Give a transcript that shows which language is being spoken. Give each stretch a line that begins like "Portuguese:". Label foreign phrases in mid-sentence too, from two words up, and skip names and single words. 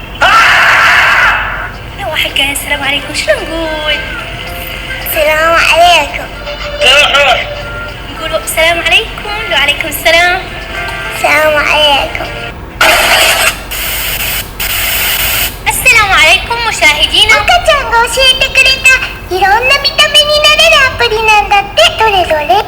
Arabic: لا واحد قال السلام عليكم، شنو نقول؟ السلام عليكم. نقولوا السلام عليكم. وعليكم السلام. السلام عليكم. السلام عليكم مشاهدينا.
Japanese: 赤ちゃんが教えてくれたいろんな見た目になれるアプリなんだって。どれどれ？